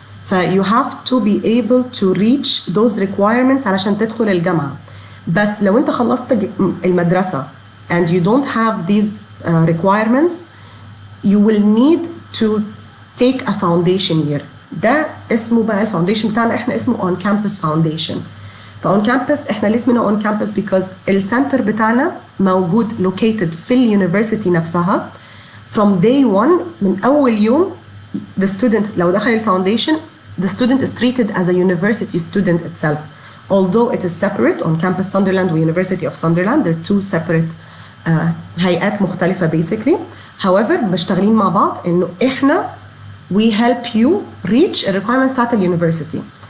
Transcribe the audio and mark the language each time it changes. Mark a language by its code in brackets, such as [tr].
[en] you have to be able to reach those requirements [ar] علشان تدخل الجامعة. بس لو انت خلصت المدرسة [en] and you don't have these requirements, you will need to take a foundation year. [ar] ده اسمه بقى الفاونديشن بتاعنا، احنا اسمه [en] on campus foundation. [ar] فاون كامبس احنا ليه اسمنا اون كامبس؟ because السنتر بتاعنا موجود located في اليونيفرسيتي نفسها. [en] from day one [ar] من اول يوم [en] the student [ar] لو دخل الفاونديشن [en] the student is treated as a university student itself, although it is separate on campus Sunderland و University of Sunderland. they're two separate [ar] هيئات مختلفة [en] basically. however [ar] مشتغلين مع بعض انه احنا [en] we help you reach the requirements [ar] بتاعت اليونيفرسيتي.